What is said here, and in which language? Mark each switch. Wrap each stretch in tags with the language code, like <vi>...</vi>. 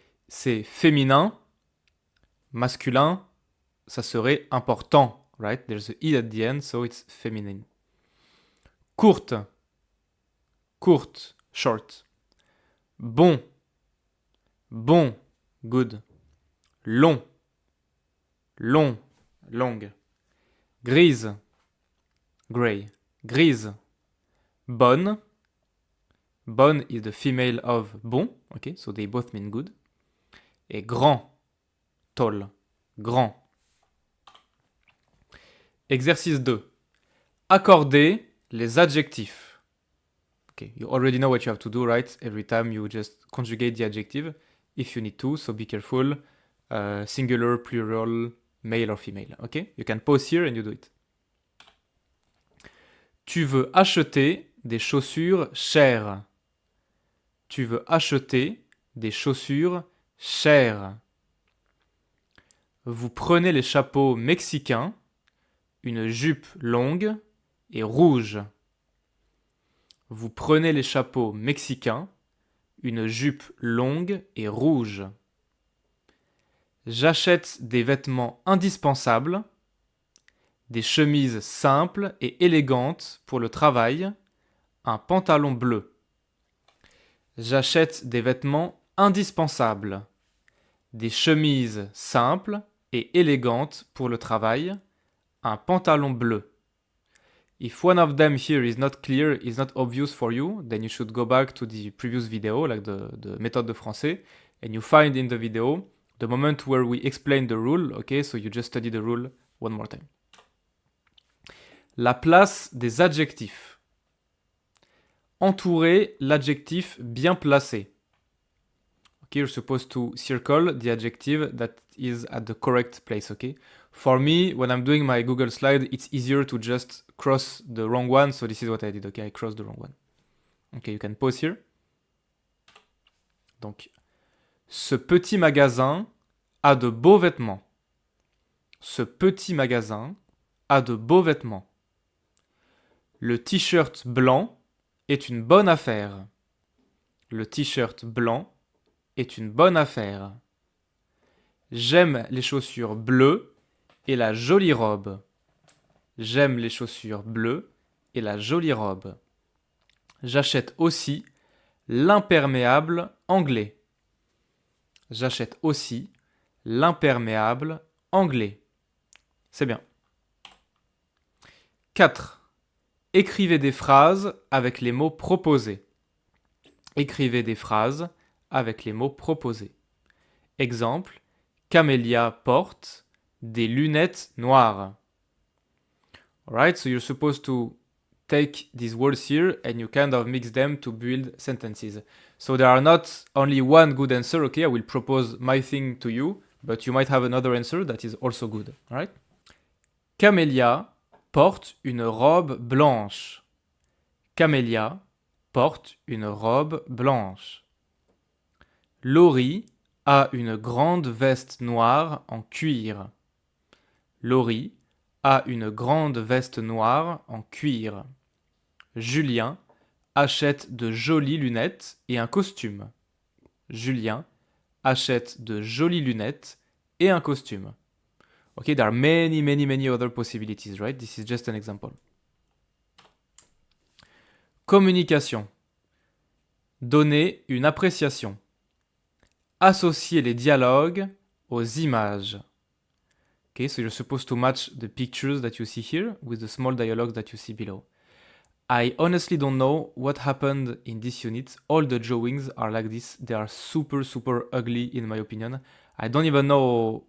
<fr>C'est féminin, masculin, ça serait important,</fr> <en>right? There's a E at the end, so it's feminine.</en> <fr>Courte,</fr> <en>short.</en> <fr>Bon,</fr> <en>good.</en> <fr>Long, long. Grise,</fr> <en>gray.</en> <fr>Grise.</fr> <en>Bonne is the female of bon, okay, so they both mean good.</en> <fr>Et grand,</fr> <en>tall,</en> <fr>grand. Exercice 2. Accorder les adjectifs.</fr> <en>Okay, you already know what you have to do, right? Every time you just conjugate the adjective if you need to, so be careful. Singular, plural, male or female. Okay? You can pause here and you do it.</en> <fr>Tu veux acheter des chaussures chères. Tu veux acheter des chaussures chères. Vous prenez les chapeaux mexicains, une jupe longue et rouge. Vous prenez les chapeaux mexicains, une jupe longue et rouge. J'achète des vêtements indispensables, des chemises simples et élégantes pour le travail, un pantalon bleu. J'achète des vêtements indispensables, des chemises simples et élégantes pour le travail, un pantalon bleu.</fr> <en>If one of them here is not clear, is not obvious for you, then you should go back to the previous video, like the méthode de français, and you find in the video the moment where we explain the rule, okay, so you just study the rule one more time.</en> <fr>La place des adjectifs. Entourer l'adjectif bien placé.</fr> <en>Okay, you're supposed to circle the adjective that is at the correct place, okay? For me, when I'm doing my Google slide, it's easier to just cross the wrong one, so this is what I did, okay? I crossed the wrong one. Okay, you can pause here.</en> <fr>Donc, ce petit magasin a de beaux vêtements. Ce petit magasin a de beaux vêtements. Le t-shirt blanc est une bonne affaire. Le t-shirt blanc est une bonne affaire. J'aime les chaussures bleues et la jolie robe. J'aime les chaussures bleues et la jolie robe. J'achète aussi l'imperméable anglais. J'achète aussi l'imperméable anglais. C'est bien. 4. Écrivez des phrases avec les mots proposés. Écrivez des phrases avec les mots proposés. Exemple, Camélia porte des lunettes noires.</fr> <en>Alright, so you're supposed to take these words here and you kind of mix them to build sentences. So there are not only one good answer, okay? I will propose my thing to you, but you might have another answer that is also good, alright?</en> <fr>Camélia porte une robe blanche. Camélia porte une robe blanche. Laurie a une grande veste noire en cuir. Laurie a une grande veste noire en cuir. Julien achète de jolies lunettes et un costume. Julien achète de jolies lunettes et un costume.</fr> <en>Okay, there are many other possibilities, right? This is just an example.</en> <fr>Communication. Donner une appréciation. Associer les dialogues aux images.</fr> <en>Okay, so you're supposed to match the pictures that you see here with the small dialogues that you see below. I honestly don't know what happened in this unit. All the drawings are like this. They are super ugly in my opinion. I don't even know.</en>